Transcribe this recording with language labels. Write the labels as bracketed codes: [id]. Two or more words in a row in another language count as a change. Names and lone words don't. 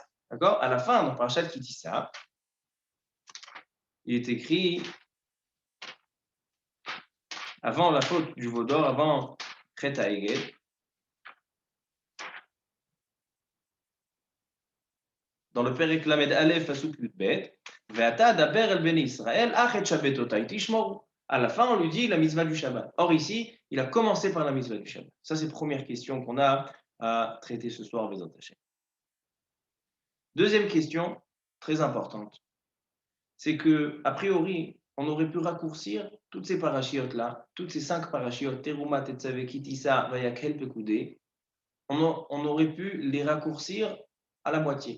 [fr] D'accord? À la fin, dans Parashat Kitissa, il est écrit, avant la faute du veau d'or, avant [he] חטא העגל, [fr] dans le [he] פרק למד אלף פסוק יודבית, ואתה דבר אל בני ישראל אך את שבתותי תשמורו. [fr] À la fin, on lui dit la mitzvah du Shabbat. Or ici, il a commencé par la mitzvah du Shabbat. Ça, c'est la première question qu'on a à traiter ce soir, [he] בעזרת השם. [fr] Deuxième question, très importante, c'est que a priori, on aurait pu raccourcir toutes ces parachiotes-là, toutes ces 5 parachiotes, Teruma, Tetzavé, Kitissa, Vayakhel, Pekoudé, on aurait pu les raccourcir à la moitié.